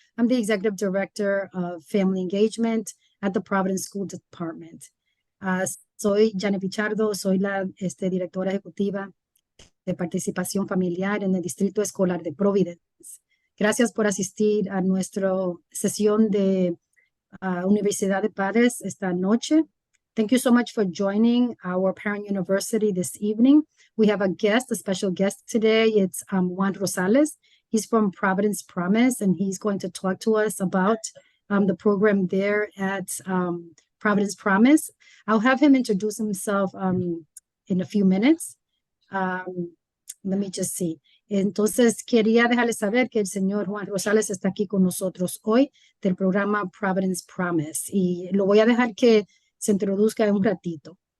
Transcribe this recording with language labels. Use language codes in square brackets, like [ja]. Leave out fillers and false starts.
[en] I'm the Executive Director of Family Engagement at the Providence School Department. [es] Soy Janet Pichardo, soy la directora ejecutiva de participación familiar en el Distrito Escolar de Providence. Gracias por asistir a nuestra sesión de Universidad de Padres esta noche. [en] Thank you so much for joining our Parent University this evening. We have a guest, a special guest today. It's Juan Rosales. He's from Providence Promise, and he's going to talk to us about the program there at Providence Promise. I'll have him introduce himself in a few minutes. Let me just see. [es] Entonces, quería dejarles saber que el señor Juan Rosales está aquí con nosotros hoy del programa Providence Promise. Y lo voy a dejar que se introduzca en un ratito.